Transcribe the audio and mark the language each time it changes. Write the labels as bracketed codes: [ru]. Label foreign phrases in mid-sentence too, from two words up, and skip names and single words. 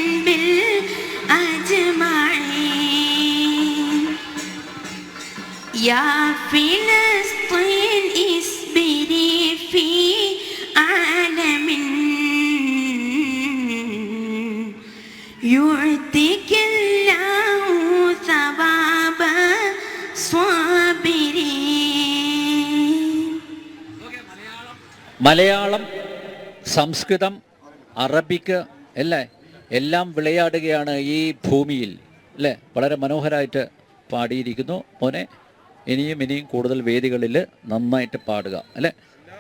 [ar] بالأجمعين يا فلسطين اصبري في عالم يعطيك الله ثواب الصابرين. [ml] മലയാളം, സംസ്കൃതം, അറബിക്ക് അല്ലേ, എല്ലാം വിളയാടുകയാണ് ഈ ഭൂമിയിൽ അല്ലേ. വളരെ മനോഹരമായിട്ട് പാടിയിരിക്കുന്നു മോനെ. ഇനിയും കൂടുതൽ വേദികളിൽ നന്നായിട്ട് പാടുക അല്ലേ.